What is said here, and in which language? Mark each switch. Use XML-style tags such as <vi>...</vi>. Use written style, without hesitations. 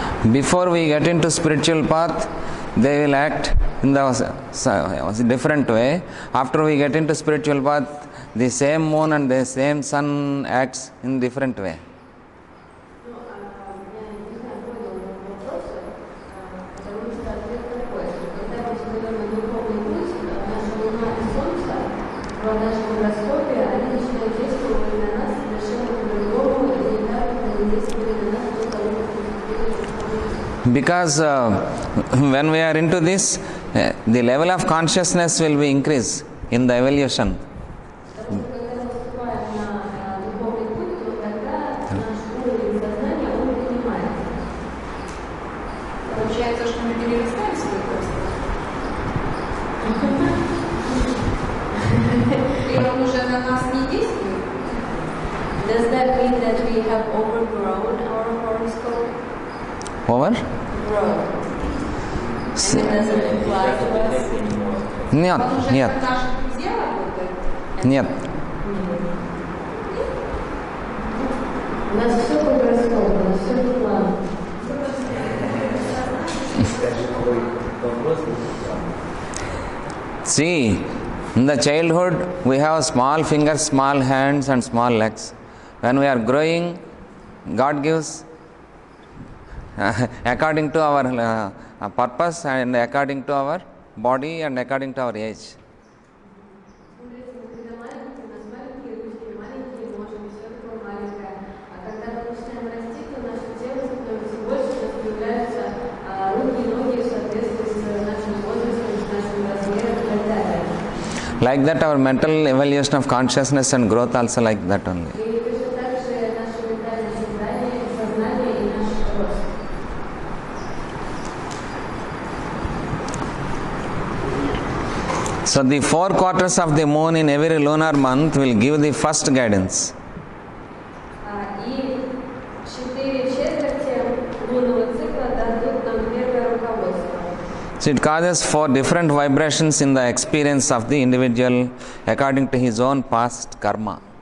<en>Before we get into spiritual path, they will act in the different way. After we get into spiritual path, the same moon and the same sun acts in different way.</en> <ru>Ну, я не знаю, понял вопросы, потому что ответ такой, что когда мы встаем на духовный путь, наша Луна и Солнце в нашем гороскопе, они начинают действовать на нас совершенно по-другому, и недавно они действовали на нас до того, как мы вступили.</ru> <en>Because when we are into this, the level of consciousness will be increased in the evolution.</en> <ru>Потому что когда мы вступаем на духовный путь, то тогда наш уровень сознания, он поднимается. Получается, что мы перерастаем свой гороскоп. И он уже на нас не действует.</ru> <en>Does that mean that we have overgrown our horoscope? Over? Grown. And it doesn't apply to us?</en> <ru>Нет, Он уже нет, как наши друзья работает. нет. У нас все по гороскопу, у нас все по плану. Скажи, какой вопрос?</ru> <en>See, in the childhood, we have small fingers, small hands, and small legs. When we are growing, God gives according to our purpose and according to our body and according to our age.</en> <ru>Когда маленькие, у нас маленькие ручки, маленькие ножки, все такое маленькое. А когда мы начинаем расти, то наше тело становится больше, у нас появляются руки и ноги в соответствии с нашим возрастом, с нашим размером и так далее.</ru> <en>Like that, our mental evolution of consciousness and growth also like that only.</en> <ru>И точно так же наше ментальное сознание и наш рост.</ru> <en>So the 4 quarters of the moon in every lunar month will give the first guidance.</en> <ru>И 4 четверти лунного цикла дадут нам первое руководство.</ru> <en>So it causes 4 different vibrations in the experience of the individual according to his own past karma.</en>